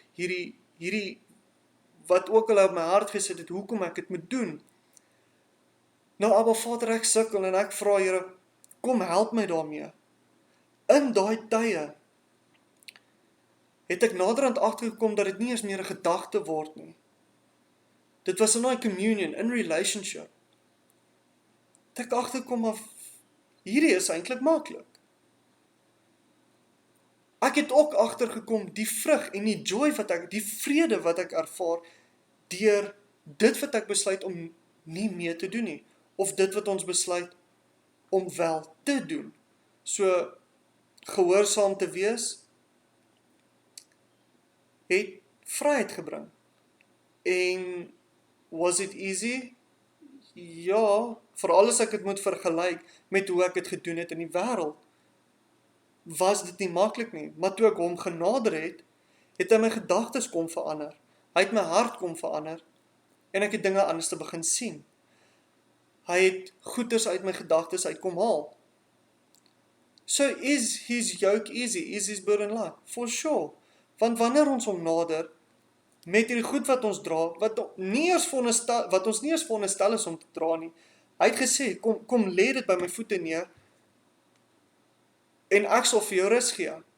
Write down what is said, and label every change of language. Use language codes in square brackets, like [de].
[af] Hierdie wat ook al op my hart gesit het, hoekom ek dit moet doen. Nou ABBA Vader, ek sukkel en ek vra Here, kom help my daarmee. In daai tye het ek naderhand agtergekom dat dit nie eens meer 'n gedagte word nie. Dit was in daai communion, in relationship. Het ek agtergekom, maar hierdie is eintlik maklik. Ek het ook agtergekom die vrug en die joy die vrede wat ek ervaar deur dit wat ek besluit om nie meer te doen nie, of dit wat ons besluit om wel te doen. So, gehoorsaam te wees het vryheid gebring. [en] En was it easy? [af] Ja, veral as ek dit moet vergelyk met hoe ek dit gedoen het in die wêreld, was dit nie maklik nie. Maar toe ek hom genader het hy my gedagtes kom verander. Hy het my hart kom verander, en ek het dinge anders te begin sien. Hy het goeders uit my gedagtes uit kom haal. [en] So is his yoke easy? Is his burden light? For sure. [af] Want wanneer ons hom nader, met hierdie goed wat ons dra, wat ons nie eens veronderstel is om te dra nie, hy het gesê, kom lê dit by my voete neer, en ek sal vir jou rus gee.